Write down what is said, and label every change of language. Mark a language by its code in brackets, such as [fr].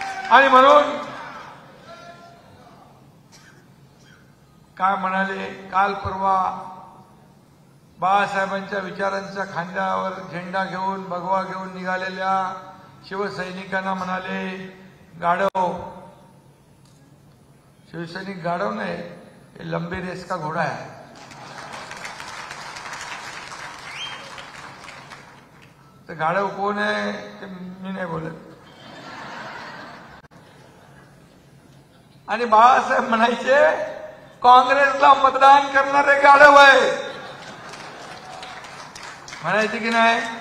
[mr] आणि म्हणून काय म्हणाले, काल परवा बाळासाहेबांच्या विचारांच्या खांद्यावर झेंडा घेऊन भगवा घेऊन निघालेल्या शिवसैनिकांना म्हणाले गाढव। शिवसैनिक गाढव नाही, [hi] ये लंबी रेस का घोड़ा है। [mr] तो गाढव कोण आहे ते मी नाही बोलत। आणि बाळासाहेब म्हणायचे काँग्रेसला मतदान करणारे गाढव आहे, म्हणायचे की नाही।